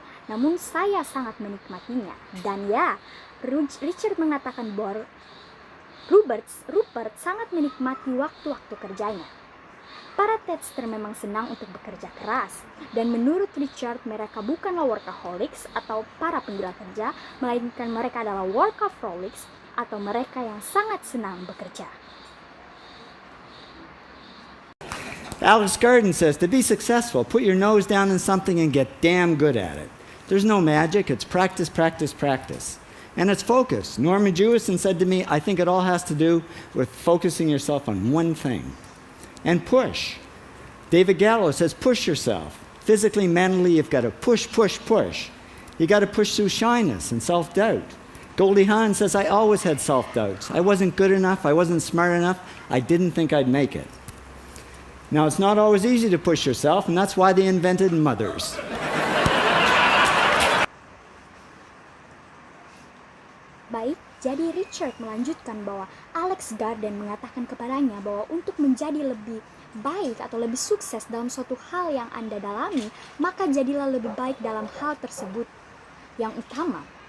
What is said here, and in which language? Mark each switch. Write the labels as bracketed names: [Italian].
[Indonesian] Namun saya sangat menikmatinya. Dan ya, Richard mengatakan bahwa Rupert sangat menikmati waktu-waktu kerjanya. Para TEDster memang senang untuk bekerja keras. Dan menurut Richard, mereka bukanlah workaholics atau para penggila kerja, melainkan mereka adalah workaholics atau mereka yang sangat senang bekerja. [English] Alex Garden says, "To be successful, put your nose down in something and get damn good at it." There's no magic, it's practice, practice, practice. And it's focus. Norman Jewison said to me, "I think it all has to do with focusing yourself on one thing." And push. David Gallo says, "Push yourself. Physically, mentally, you've got to push, push, push. You got to push through shyness and self-doubt. Goldie Hawn says, I always had self-doubts. I wasn't good enough. I wasn't smart enough. I didn't think I'd make it. Now, it's not always easy to push yourself, and that's why they invented mothers. [Indonesian] Baik, jadi Richard melanjutkan bahwa Alex Garden mengatakan kepadanya bahwa untuk menjadi lebih baik atau lebih sukses dalam suatu hal yang Anda dalami, maka jadilah lebih baik dalam hal tersebut yang utama.